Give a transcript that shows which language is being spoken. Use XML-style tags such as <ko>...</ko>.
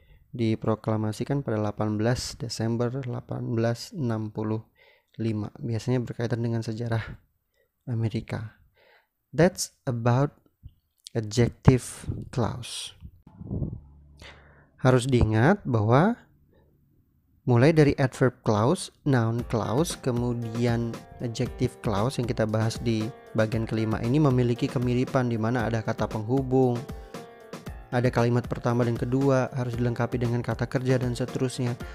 <id>Diproklamasikan pada 18 Desember 1865. Biasanya berkaitan dengan sejarah Amerika.</id> <en>That's about adjective clause.</en> <id>Harus diingat bahwa mulai dari adverb clause, noun clause, kemudian adjective clause yang kita bahas di bagian kelima ini memiliki kemiripan di mana ada kata penghubung, ada kalimat pertama dan kedua, harus dilengkapi dengan kata kerja dan seterusnya.</id>